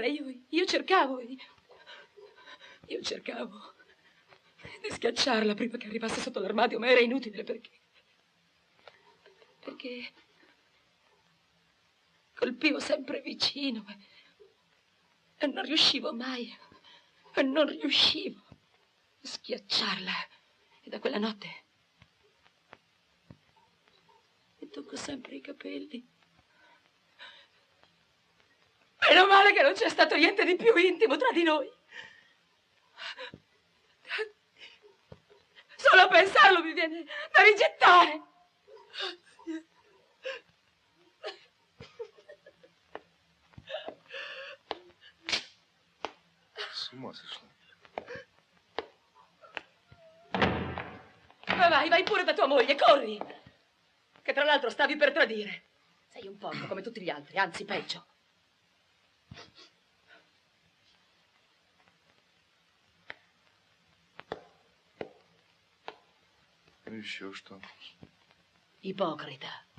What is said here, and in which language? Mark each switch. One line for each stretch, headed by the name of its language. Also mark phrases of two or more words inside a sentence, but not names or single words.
Italian: Io cercavo di schiacciarla prima che arrivasse sotto l'armadio, ma era inutile perché colpivo sempre vicino e non riuscivo mai, a schiacciarla E da quella notte mi tocco sempre i capelli. Meno male che non c'è stato niente di più intimo tra di noi. Solo a pensarlo mi viene da rigettare.
Russian: С ума сошла.
Italian: Ma vai pure da tua moglie, corri! Che tra l'altro stavi per tradire. Sei un porco come tutti gli altri, anzi peggio.
Russian: Ну еще что?
Italian: Ipocrita.